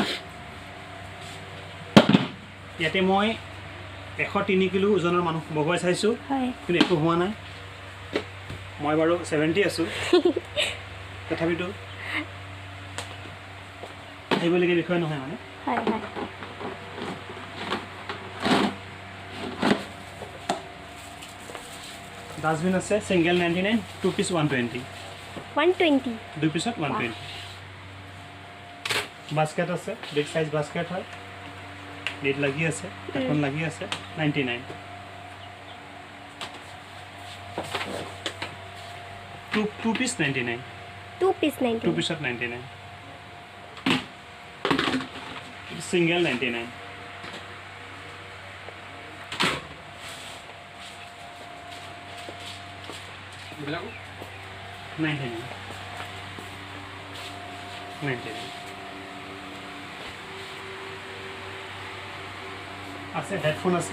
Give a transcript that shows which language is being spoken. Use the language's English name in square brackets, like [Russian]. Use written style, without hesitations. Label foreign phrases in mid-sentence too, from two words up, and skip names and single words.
[Assamese] ইয়াতে মই 103 কিলো ওজনৰ মানুহ বহুৱাই চাইছো কিন্তু একো হোৱা নাই মই বাৰু 70 আছো তথাপিতো এইবলিকে বিষয় নহয় মানে হয় হয় ডাস্টবিন আছে সিঙ্গেল 99 2 পিস 120 120 2 পিসত 120 বাস্কেট আছে [English] big size basket [Assamese] হয় লিড লাগি আছে এখন লাগি আছে 99 2 পিস 99 2 পিস 99 2 পিসত 99 সিঙ্গেল 99 এইবিলাক 99 আছে হেডফোন আছে